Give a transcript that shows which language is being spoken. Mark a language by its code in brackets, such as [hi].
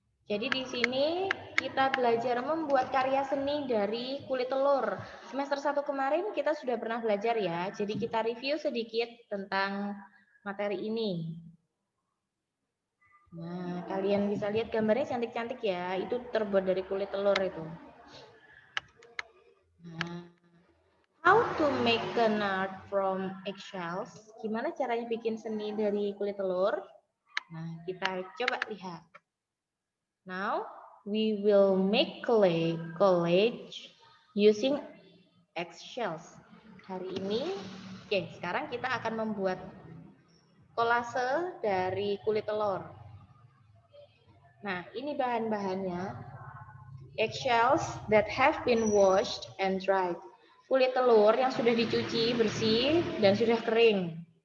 [id] Jadi di sini kita belajar membuat karya seni dari kulit telur. Semester 1 kemarin kita sudah pernah belajar ya. Jadi kita review sedikit tentang materi ini. Nah, kalian bisa lihat gambarnya cantik-cantik ya. Itu terbuat dari kulit telur itu. [en] Nah, how to make an art from eggshells? [id] Gimana caranya bikin seni dari kulit telur? Nah, kita coba lihat. [en] Now, we will make collage using eggshells. [id] Hari ini, oke, sekarang kita akan membuat kolase dari kulit telur. Nah, ini bahan-bahannya. [en] Eggshells that have been washed and dried. [id] Kulit telur yang sudah dicuci bersih dan sudah kering.